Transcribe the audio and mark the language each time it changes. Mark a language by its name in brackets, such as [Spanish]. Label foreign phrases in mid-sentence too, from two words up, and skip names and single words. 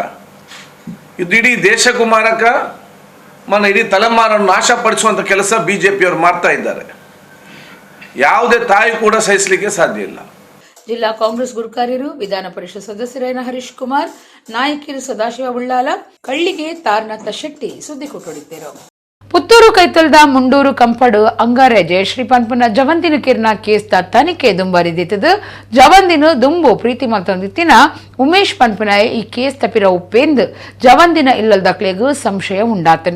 [Kannada] ಇದು ಇಡೀ ದೇಶಕ್ಕೂ ಮಾರಕ, ಇಡೀ ತಲೆಮಾರನ್ನು ನಾಶಪಡಿಸುವಂಥ ಕೆಲಸ BJPಯವರು ಮಾಡ್ತಾ ಇದ್ದಾರೆ. ಯಾವುದೇ ತಾಯಿ ಕೂಡ ಸಹಿಸಲಿಕ್ಕೆ ಸಾಧ್ಯ ಇಲ್ಲ. ಜಿಲ್ಲಾ ಕಾಂಗ್ರೆಸ್ ಗುರುಕಾರ್ಯರು, ವಿಧಾನ ಪರಿಷತ್ ಸದಸ್ಯರಾದ ಹರೀಶ್ ಕುಮಾರ್, ನಾಯಕಿರು ಸದಾಶಿವ ಉಳ್ಳಾಲ, ಕಳ್ಳಿಗೆ ತಾರನಾಥ ಶೆಟ್ಟಿ ಸುದ್ದಿ ಕೊಟ್ಟೊಡಿದ್ದರು. [Tulu] ಪುತ್ತೂರು ಕೈತಲ್ದ ಮುಂಡೂರು ಕಂಪಡು ಅಂಗಾರೆ ಜಯಶ್ರೀ ಪನ್ಪನ ಜವಂದಿನ ಕಿರ್ನ ಕೇಸ್ದ ತನಿಖೆ ದುಂಬರಿದಿತ್ತದು. ಜವಂದಿನ ದುಂಬು ಪ್ರೀತಿ ಮತ್ತೊಂದಿತ್ತಿನ ಉಮೇಶ್ ಪನ್ಪನ ಈ ಕೇಸ್ ತಪ್ಪಿರ ಉಪ್ಪೆಂದು ಜವಂದಿನ ಇಲ್ಲದಕ್ಲೆಗೂ ಸಂಶಯ ಉಂಡಾತನು.